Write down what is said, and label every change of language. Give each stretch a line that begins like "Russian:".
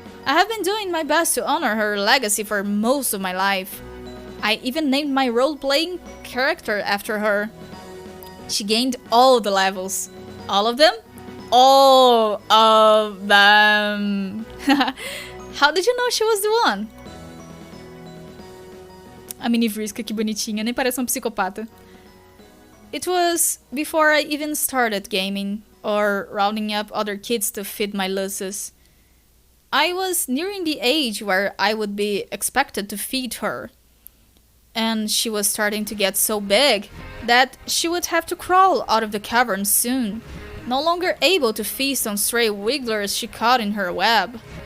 English: I have been doing my best to honor her legacy for most of my life. I even named my role-playing character after her. She gained all the levels. All of them? All of them. How did you know she was the one?
Portuguese: A mini Vriska, que bonitinha, nem parece uma psicopata.
English: It was before I even started gaming, or rounding up other kids to feed my Luces. I was nearing the age where I would be expected to feed her. And she was starting to get so big that she would have to crawl out of the cavern soon, no longer able to feast on stray wigglers she caught in her web.